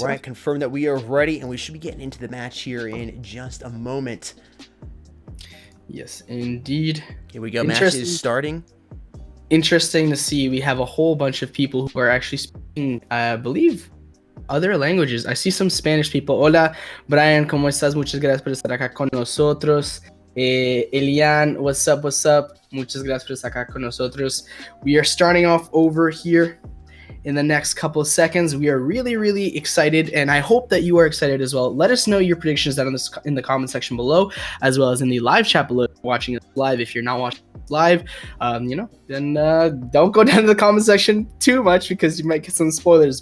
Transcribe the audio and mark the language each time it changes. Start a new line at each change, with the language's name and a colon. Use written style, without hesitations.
English: all right, confirm that we are ready, and we should be getting into the match here in just a moment. Yes, indeed. Here we go. Match is starting. Interesting to see. We have a whole bunch of people who are actually speaking, I believe, other languages. I see some Spanish people.
Spanish: Hola, Brian, ¿cómo estás? Muchas gracias por estar acá con nosotros. Elian,
English: what's up?
Spanish: Muchas gracias por estar acá con nosotros.
English: We are starting off over here in the next couple of seconds. We are really excited, and I hope that you are excited as well. Let us know your predictions down in the comment section below, as well as in the live chat below. Watching it live, if you're not watching it live, then don't go down to the comment section too much, because you might get some spoilers.